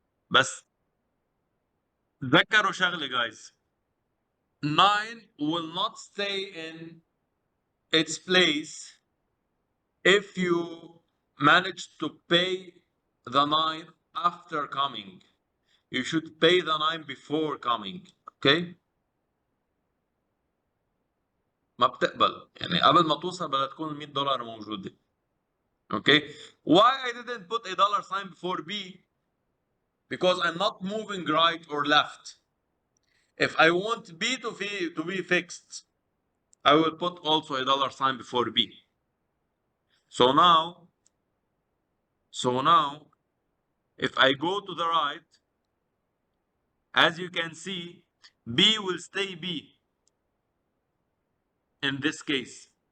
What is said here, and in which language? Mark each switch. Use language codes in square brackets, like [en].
[ar] بس تذكروا شغلة guys. [en] 9 will not stay in its place if you manage to pay the 9 after coming. You should pay the 9 before coming. Okay? [ar] ما بتقبل يعني قبل ما توصل بدها تكون ال $100 موجودة. [en] Okay? Why I didn't put a dollar sign before B? Because I'm not moving right or left. If I want B to be fixed, I will put also a dollar sign before B. So now, so now, if I go to the right, as you can see, B will stay B in this case.